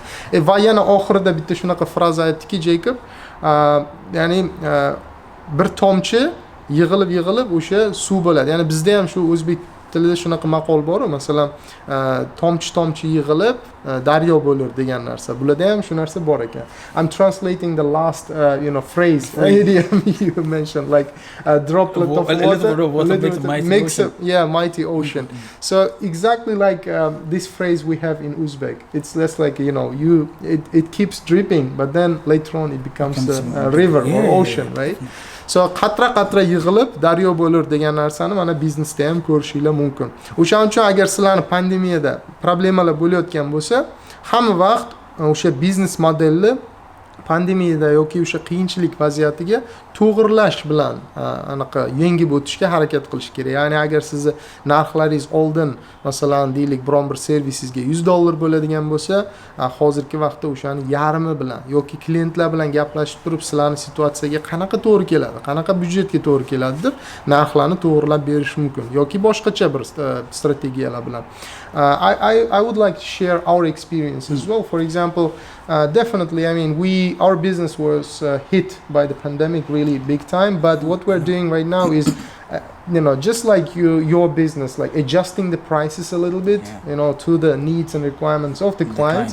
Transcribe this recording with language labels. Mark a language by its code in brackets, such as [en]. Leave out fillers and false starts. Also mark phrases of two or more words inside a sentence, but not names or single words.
[uz] Va yana oxirida bitta shunaqa fraza aytdiki Jacob, ya'ni bir tomchi yig'ilib o'sha suv bo'ladi. Ya'ni bizda ham shu o'zbek tilida shunaqa maqol bor, masalan, tomchi yig'ilib daryo bo'lar degan narsa. Bularda ham shu narsa bor ekan. [en] I'm translating the last phrase idiom you mentioned, like a droplet of water, a little bit of water makes a mighty ocean. So exactly like this phrase we have in Uzbek. It's less like, it keeps dripping, but then later on it becomes a river or ocean, right? [uz] So qatra yig'ilib daryo bo'lar degan narsani mana biznesda ham ko'rishinglar mumkin. O'shaning uchun agar sizlarni pandemiyada problemalar bo'layotgan bo'lsa, hamma vaqt o'sha biznes modelni pandemiyada yoki o'sha qiyinchilik vaziyatiga to'g'irlash bilan anaqa yengib o'tishga harakat qilish kerak. Ya'ni agar sizni narxlaringiz oldin masalan deylik biron bir servisingizga $100 bo'ladigan bo'lsa, hozirgi vaqtda o'shani yarmi bilan yoki klientlar bilan gaplashib turib sizlarning situatsiyaga qanaqa to'g'ri keladi, qanaqa byudjetga to'g'ri keladi deb narxlarni to'g'rilab berish mumkin yoki boshqacha bir strategiyalar bilan. [en] I would like to share our experience as well. For example, definitely, I mean, our business was hit by the pandemic really big time. But what we're doing right now is, just like your business, like adjusting the prices a little bit, to the needs and requirements of the clients.